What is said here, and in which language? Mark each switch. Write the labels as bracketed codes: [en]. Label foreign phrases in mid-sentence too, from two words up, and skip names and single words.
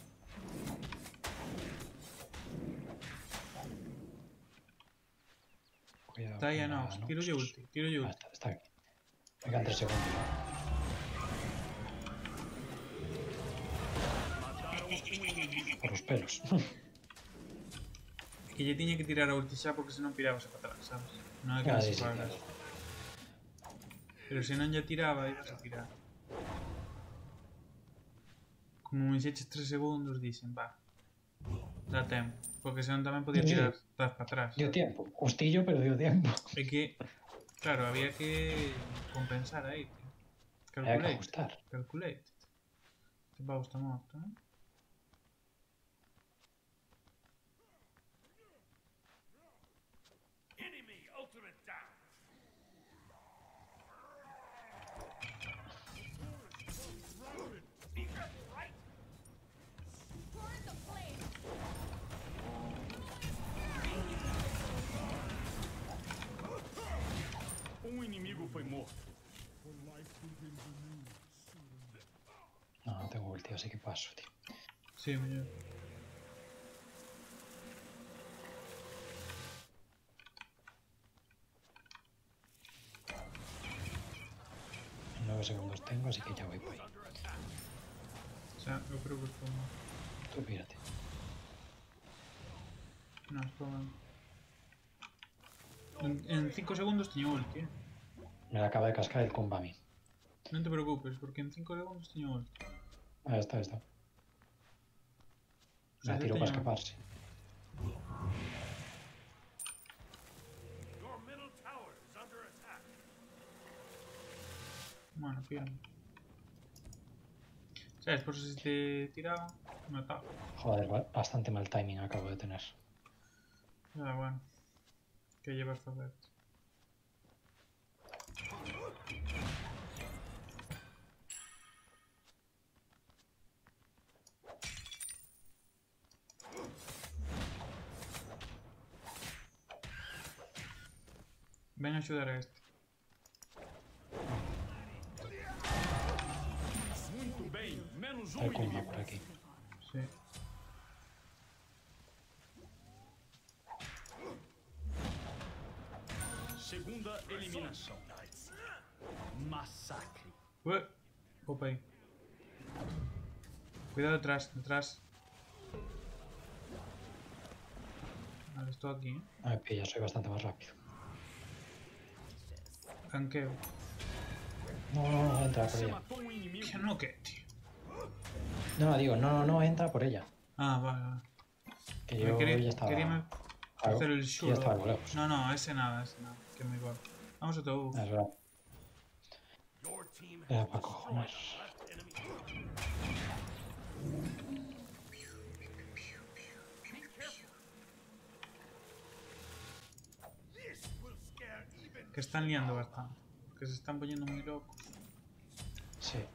[es] Cuidado. Está ya con no. la Tiro yo Nox. ulti. Tiro yo ulti. Está bien. Me quedan 3 segundos. Por los pelos. [gl] Que ya tiña que tirar a ulti xa porque senón pirabase para atrás, sabes? Non é que Ah, non [es] sí, [gl] se [es] sí, [gl] faga. [es] claro. [gl] Pero se non ya tiraba, [es] ibas a tirar. [gl] Como me echeches 3 segundos, dixen, va. Dá tempo. Porque senón tamén podía [es] Sí. [gl] tirar atrás para atrás. [es] Dio tiempo. Justillo, pero dio tiempo. [gl] É que, claro, había que compensar aí, tío. [es] Había que [en] Calculate. [es] ajustar. [en] Calculate. [gl] Este pavo está morto, eh? [en] Enemy ultimate down. Be careful, right? [pt] Inimigo foi morto. [es] No tengo ulti, así que paso, tío. [gl] Sí, mellor. [es] En 9 segundos tengo, así que ya voy por ahí. O sea, [gl] eu creo que estou morto. [es] Tú pírate. [gl] Non, estou morto. En 5 segundos teño ulti, eh? [es] Me la acaba de cascar el comba a mí. [gl] Non te preocupes, porque en 5 segundos teño ulti. [es] Ahí está, ahí está. O sea, La que tiro para [gl] teño- [es] escaparse. [en] Your middle tower is under attack. [es] Bueno, píame. ¿Sabes? Por si te tiraba, me mataba. Joder, bastante mal timing acabo de tener. [gl] Ah, bueno. Que llevas facer. Ven a axudar a este. [pt] Muito bem, menos [es] Hay comba [pt] inimigo. [es] por aquí. Sí. [pt] Segunda eliminação. Massacre. Ué. Opa aí. Cuidado detrás, detrás. [es] Vale, estoy aquí, ¿eh? Me pilla, soy bastante más rápido. Ganqueo. No, entra por [pt] Você [es] ella. [pt] matou inimigo. [es] ¿Qué no qué, tío? No, digo, no, entra por ella. Ah, vale, vale. Que yo ya estaba. Quería Claro, hacer el ya shoot. estaba algo lejos. No, ese nada, que me igual. Vamos a todo. Es verdad. [en] Your team [es] Era [en] has [es] para [en] destroyed [es] cojones. [en] the left enemy. Be careful. This will scare even [es] Que están liando bastante. Que se están poniendo muy locos. Sí.